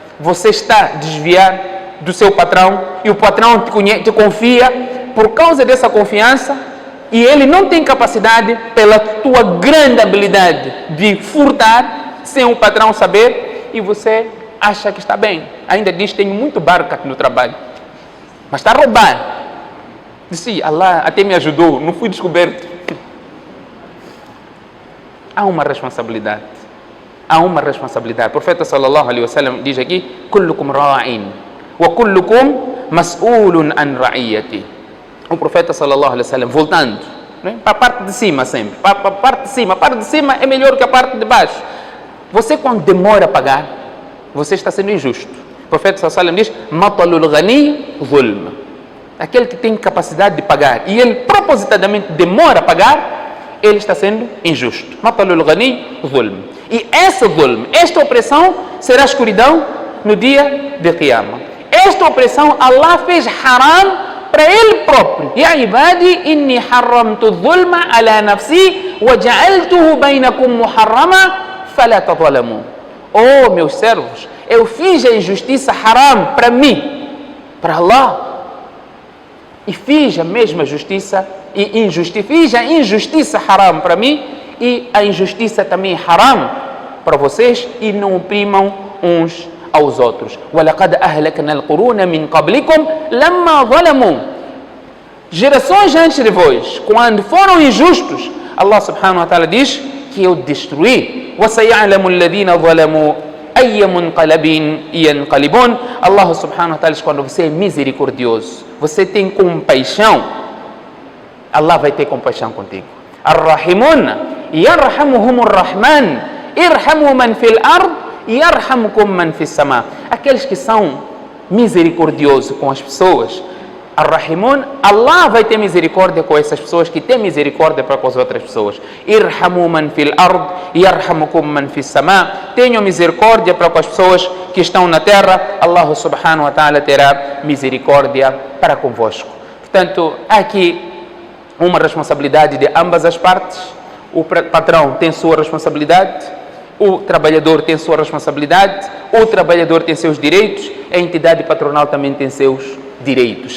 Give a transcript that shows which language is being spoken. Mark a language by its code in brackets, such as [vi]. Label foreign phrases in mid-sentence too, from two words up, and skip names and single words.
[pt] Você está a desviar do seu patrão e o patrão te confia por causa dessa confiança e ele não tem capacidade, pela tua grande habilidade de furtar, sem o patrão saber, e você acha que está bem. Ainda diz, tenho muito barca no trabalho, mas está a roubar. Disse, Allah até me ajudou, não fui descoberto. Há uma responsabilidade. Há uma responsabilidade. O profeta [ar] صلى الله عليه وسلم [pt] diz aqui, [ar] كلكم راع وكلكم مسؤول عن رعيته. [pt] O profeta [ar] صلى الله عليه وسلم, [pt] voltando, né, para a parte de cima sempre, para a parte de cima é melhor que a parte de baixo. Você quando demora a pagar, você está sendo injusto. O profeta [ar] صلى الله عليه وسلم [pt] diz, [ar] مطل الغني ظلم. [pt] Aquele que tem capacidade de pagar e ele propositadamente demora a pagar, ele está sendo injusto. [ar] مطل الغني ظلم. [pt] E essa zulm, esta opressão será escuridão no dia de Qiyamah. Esta opressão Allah fez haram para ele próprio. [ar] يا عبادي إني حرمت الظلم على نفسي وجعلته بينكم محرما فلا تظالموا. [pt] Oh, meus servos, eu fiz a injustiça haram para mim, para Allah. E fiz a mesma justiça e fiz a injustiça haram para mim e a injustiça também haram para vocês, e não oprimam uns aos outros. [ar] وَلَقَدْ أَهْلَكْنَا الْقُرُونَ مِنْ قَبْلِكُمْ لَمَّا ظَلَمُوا. [pt] Gerações antes de vós, quando foram injustos, Allah [ar] سبحانه وتعالى [pt] diz que eu destruí. [ar] وَسَيَعْلَمُ الَّذِينَ ظَلَمُوا أَيَّ مُنْقَلَبٍ يَنْقَلِبُونَ. [pt] Allah [ar] سبحانه وتعالى [pt] diz, quando você é misericordioso, você tem compaixão, Allah vai ter compaixão contigo. [ar] الرَّحِمُونَ يَرْحَمُهُمُ الرَّحْمَنُ ارحموا من في الأرض يرحمكم من في السماء. [pt] Aqueles que são misericordiosos com as pessoas, Ar-Rahimun, Allah vai ter misericórdia com essas pessoas que têm misericórdia para com as outras pessoas. [ar] ارحموا من في الأرض يرحمكم من في السماء. [pt] Tenham misericórdia para com as pessoas que estão na terra, Allah [ar] سبحانه وتعالى [pt] terá misericórdia para convosco. Portanto, há aqui uma responsabilidade de ambas as partes. O patrão tem sua responsabilidade, o trabalhador tem sua responsabilidade, o trabalhador tem seus direitos, a entidade patronal também tem seus direitos.